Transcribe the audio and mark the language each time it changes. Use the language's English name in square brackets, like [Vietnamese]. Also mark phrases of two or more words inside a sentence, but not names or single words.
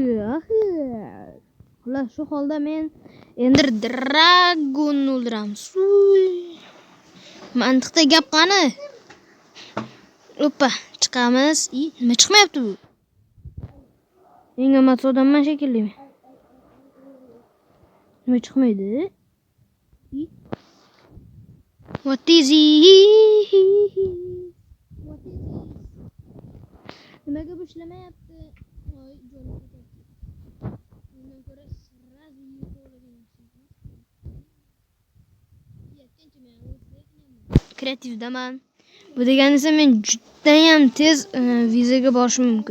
[Uzbek] Xo'sh, shu holda men Ender Dragon o'ldiramiz. Mantiqda gap qani? Oppa, chiqamiz. Nima chiqmayapti bu? Eng amat odamman shekilli. Nima chiqmaydi? [English] What is it? [Uzbek] Nimaga bu ishlamayapti? Voy, jonim ketdi. Bundan ko'ra sразу kreativdaman. Bu degani esa men juda ham tez vizaga borishim mumkin.